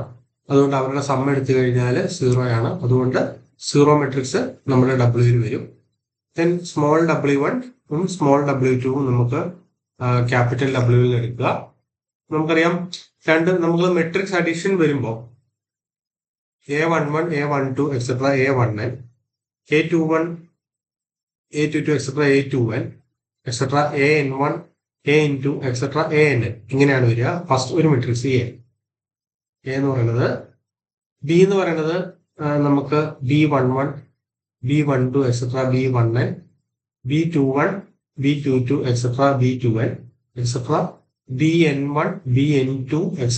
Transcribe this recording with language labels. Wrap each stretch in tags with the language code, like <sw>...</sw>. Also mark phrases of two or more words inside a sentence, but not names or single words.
<ml>അതുകൊണ്ട് അവരുടെ സം എടുത്തു കഴിഞ്ഞാൽ 0 ആണ്. അതുകൊണ്ട്</ml> <en>zero matrix</en> <ml>നമ്മുടെ W വരും.</ml> <en>then small w1 small w2</en> <ml>നമുക്ക്</ml> <en>capital W</en> <ml>എടുക്കുക. നമുക്കറിയാം നമുക്ക്</ml> <en>matrix addition</en> <ml>വരുമ്പോൾ</ml> <en>a11, a12, etc. a1n, a21, a22, etc. a2n, etc. an1, an2, etc. an,</en> <ml>ഇങ്ങനെയാണ് വരിക. ഫസ്റ്റ് ഒരു മെട്രിക്സ് എ എന്ന് പറയുന്നത്. ബി എന്ന് പറയുന്നത് നമുക്ക്</ml> <en>b11, b12, etc. b1n, b21, b22, etc. b2n, etc. bn1, bn2, etc.</en>